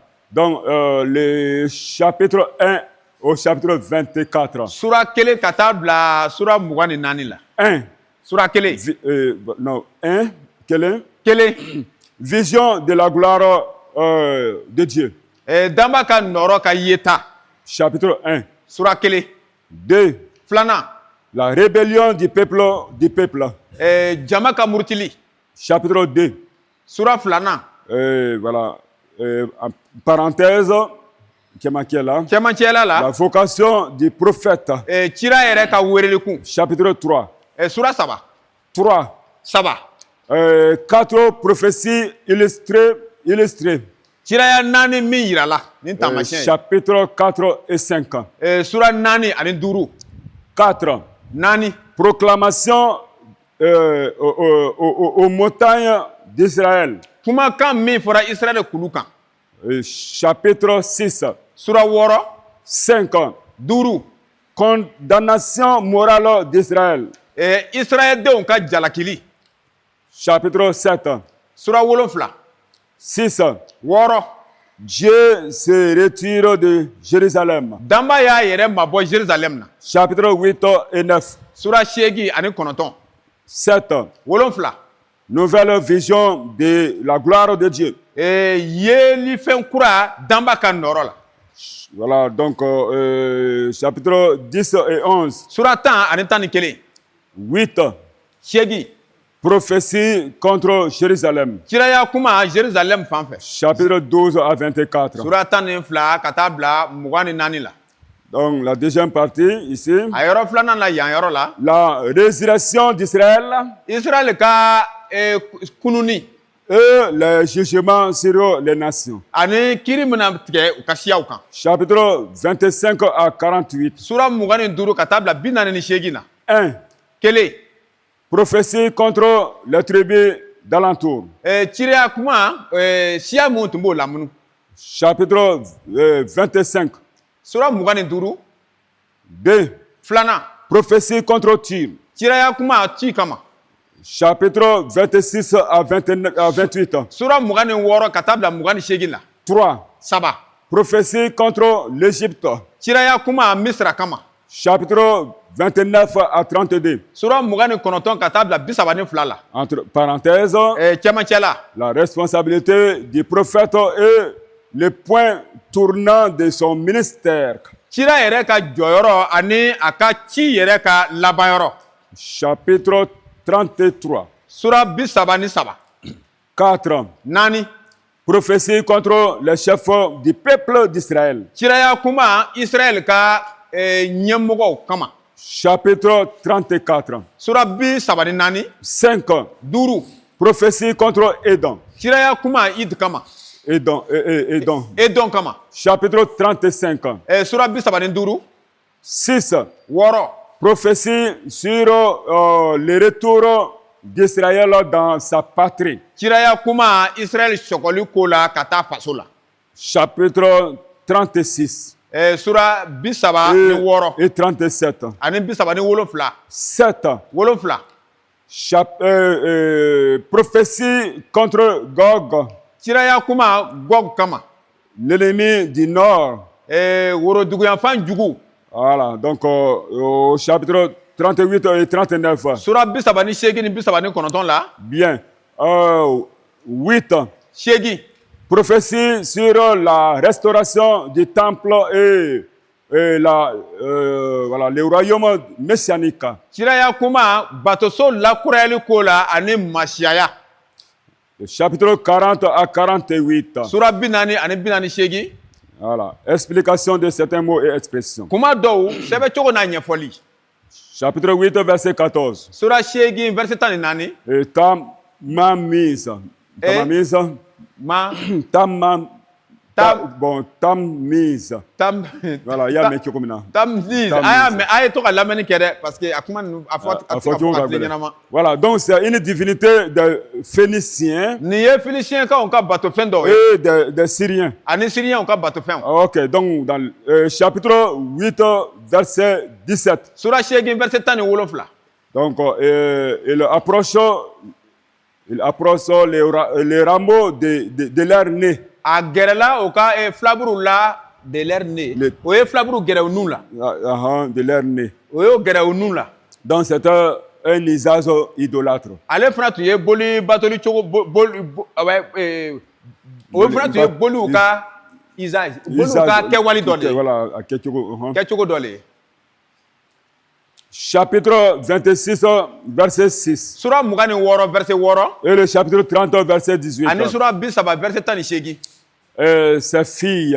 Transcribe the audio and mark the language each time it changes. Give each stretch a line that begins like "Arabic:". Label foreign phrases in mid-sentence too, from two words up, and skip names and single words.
French: Donc, le chapitre 1 au chapitre 24. 1. Non, 1. Quelle vision de la gloire de Dieu. Chapitre 1.
Bambara: Sura kelen. 2. Filanan.
French: La rébellion du peuple.
Bambara: Jama ka murutili.
French: Chapitre 2.
Bambara: Sura filanan.
French: Voilà. En parenthèse, la vocation du prophète. Chapitre 3.
Bambara: Sura saba. 3. Saba.
French: 4 prophéties illustrées. Chapitre 4 et 5.
Bambara: Sura nani ani duru. 4. Nani.
French: Proclamation aux montagnes d'Israël. Chapitre 6.
Bambara: Sura woro. 5. Duru.
French: Condamnation morale d'Israël.
Bambara: Israël denw ka jalakili.
French: Chapitre 7.
Bambara: Sura wolonfila. 6. Woro.
French: Dieu se retire de Jérusalem.
Bambara: Damba y'a yɛrɛ mabɔ Jérusalem na.
French: Chapitre 8 et 9.
Bambara: Sura 8 ani 9. 7. Wolonfila.
French: Nouvelle vision de la gloire de Dieu.
Bambara: Yeli fɛn kura Damba ka nɔrɔ la.
French: Voilà, donc chapitre 10 et 11.
Bambara: Sura 10 ani 11. 8. 8.
French: Prophétie contre Jérusalem.
Bambara: Kiraya kuma Jérusalem fan fɛ.
French: Chapitre 12 à 24.
Bambara: Sura 12 ka taa bila 24 la.
French: Donc la deuxième partie ici.
Bambara: A yɔrɔ filanan la yan yɔrɔ la.
French: La résurrection d'Israël.
Bambara: Israël ka kununi.
French: Et les jugements sur les nations.
Bambara: Ani kiri mina tigɛ u ka siyaw kan.
French: Chapitre 25 à 48.
Bambara: Sura 25 ka taa bila 48 na. 1. Kelen.
French: Prophétie contre les tribus d'alentour.
Bambara: Ciriya kuma siya mun tun b'o lamunu.
French: Chapitre 25.
Bambara: Sura 25. 2. Filanan.
French: Prophétie contre Tyr.
Bambara: Ciriya kuma Tyr kama.
French: Chapitre 26 à 28.
Bambara: Sura 26 ka taa bila 28 la. 3. Saba.
French: Prophétie contre l'Égypte.
Bambara: Ciriya kuma Misra kama.
French: Chapitre 29 à 32.
Bambara: Sura 29 ka taa bila 32 la.
French: Entre parenthèses,
Bambara: cɛmancɛ la.
French: la responsabilité du prophète est le point tournant de son ministère.
Bambara: Cira yɛrɛ ka jɔyɔrɔ ani a ka ci yɛrɛ ka laban yɔrɔ.
French: Chapitre 33.
Bambara: Sura 33. 4. Nani.
French: Prophétie contre les chefs du peuple d'Israël.
Bambara: Ciraya kuma Israël ka ɲɛmɔgɔw kama.
French: Chapitre 34.
Bambara: Sura 34. 5. 5.
French: Prophétie contre Édom.
Bambara: Ciraya kuma Id kama. Édom kama.
French: Chapitre 35.
Bambara: Sura 35. 6. 6.
French: Prophétie sur le retour d'Israël dans sa patrie.
Bambara: Ciraya kuma Israël sɔgɔli ko la ka taa faso la.
French: Chapitre 36.
Bambara: Sura 36
French: et 37.
Bambara: Ani 37. 7. 7.
French: Prophétie contre Gog.
Bambara: Ciraya kuma Gog kama.
French: L'ennemi du nord.
Bambara: Woroduguyanfan jugu.
French: Voilà, donc au chapitre 38 et 39.
Bambara: Sura 38 ni 39 la.
French: Bien. 8.
Bambara: 8.
French: Prophétie sur la restauration du temple et voilà, le royaume messianique.
Bambara: Ciraya kuma batoso lakurayali ko la ani masiyaya.
French: Chapitre 40 à 48.
Bambara: Sura 40 ani 48.
French: Voilà, explication de certains mots et expressions.
Bambara: Kuma dɔw sɛbɛ cogo n'a ɲɛfɔli.
French: Chapitre 8 verset 14.
Bambara: Sura 8 verset 14.
French: Et ta main mise. Ta mise. Voilà, il y a mes comme ça.
Bambara: To ka lamɛnni kɛ dɛ
French: parce que
Bambara: a kuma a fɔ
French: voilà, donc c'est une divinité de Phéniciens.
Bambara: Nin ye Phéniciens ka batofɛn dɔw ye.
French: Et des Syriens.
Bambara: Ani Syriens ka batofɛn.
French: OK, donc dans chapitre 8 verset 17.
Bambara: Sura 8 verset 17.
French: Donc il approche les rameaux de leur nez.
Bambara: A gɛrɛla o ka filaburu la
French: de leur nez.
Bambara: O ye filaburu gɛrɛ u nun la.
French: De leur nez.
Bambara: O y'o gɛrɛ u nun la.
French: Donc c'est un usage idolâtre.
Bambara: Ale fana tun ye boli batoli cogo o fana tun ye boli u ka Isaac.
French: Voilà, chapitre 26, verset 6.
Bambara: Surah Mugani Woro, verset Woro.
French: Et le chapitre 30, verset 18.
Bambara: Ani surah Bisaba, verset Tanishegi.
French: Ses filles.